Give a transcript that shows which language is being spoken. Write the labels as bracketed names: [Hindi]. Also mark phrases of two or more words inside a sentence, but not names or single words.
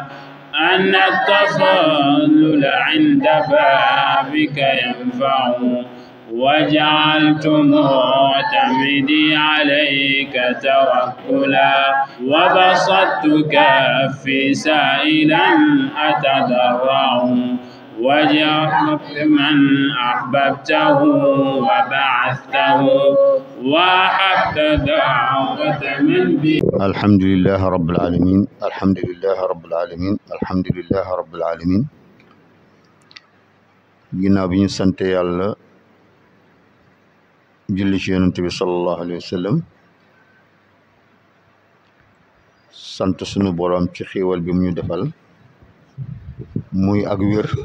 [Arabic] أن التفضل عند بابك ينفع وجعلت معتمدي عليك توكلا وبسطت كفي سائلا أتضرع وجعلت من أحببته وبعثته وأحبت دعوة من بي. الحمد لله رب العالمين الحمد لله رب العالمين [Wolof] الحمد لله رب العالمين ginnaaw bi ñu sante yàlla julli ci yonent bi [Arabic] صلى الله عليه وسلم [Wolof] sant sunu boroom ci xéewal bi mu ñu defal muy ak wér